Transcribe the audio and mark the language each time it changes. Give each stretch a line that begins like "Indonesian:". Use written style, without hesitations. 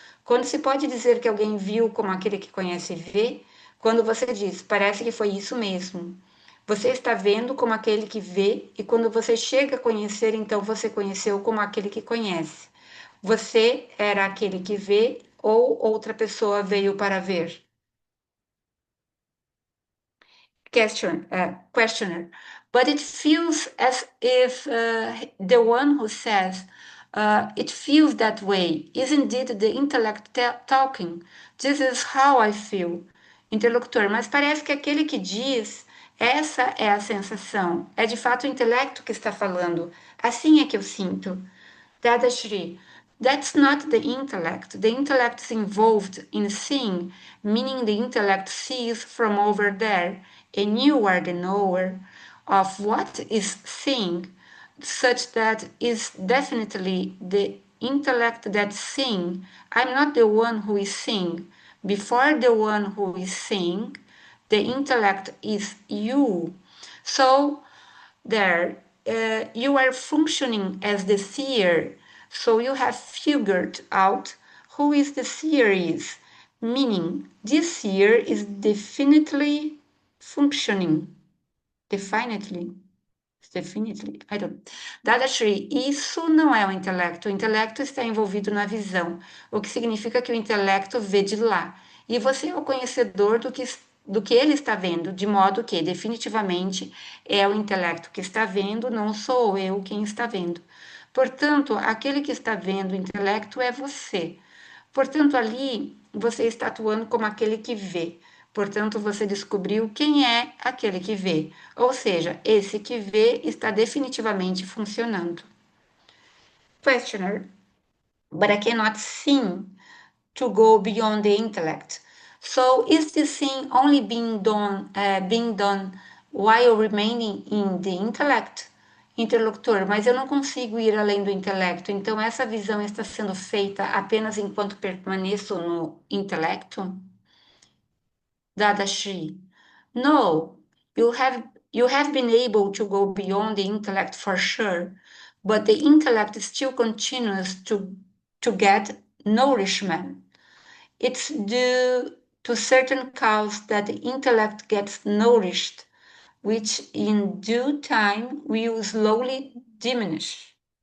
Portuguese: Quando se pode dizer que alguém viu como aquele que conhece vê, quando você diz, parece que foi isso mesmo. Você está vendo como aquele que vê, e quando você chega a conhecer, então você conheceu como aquele que conhece. Você era aquele que vê, ou outra pessoa veio para ver.
English: Questioner. But it feels as if the one who says, it feels that way, is indeed the intellect talking. This is how I feel.
Portuguese: Interlocutor, mas parece que aquele que diz, essa é a sensação, é de fato o intelecto que está falando. Assim é que eu sinto.
English: Dadashri, that's not the intellect. The intellect is involved in seeing, meaning the intellect sees from over there, and you are the knower of what is seeing, such that is definitely the intellect that's seeing. I'm not the one who is seeing. Before the one who is seeing, the intellect is you. So there, you are functioning as the seer, so you have figured out who is the seer is, meaning this seer is definitely functioning. Definitely. Definitely, I don't.
Portuguese: Dadashri, isso não é o intelecto. O intelecto está envolvido na visão, o que significa que o intelecto vê de lá. E você é o conhecedor do que ele está vendo, de modo que, definitivamente, é o intelecto que está vendo, não sou eu quem está vendo. Portanto, aquele que está vendo o intelecto é você. Portanto, ali você está atuando como aquele que vê. Portanto, você descobriu quem é aquele que vê. Ou seja, esse que vê está definitivamente funcionando.
English: Questioner. But I cannot seem to go beyond the intellect. So is this thing only being done while remaining in the intellect?
Portuguese: Interlocutor, mas eu não consigo ir além do intelecto, então essa visão está sendo feita apenas enquanto permaneço no intelecto?
English: Dadashri, no, you have been able to go beyond the intellect for sure, but the intellect still continues to get nourishment. It's due to certain cause that the intellect gets nourished, which in due time will slowly diminish.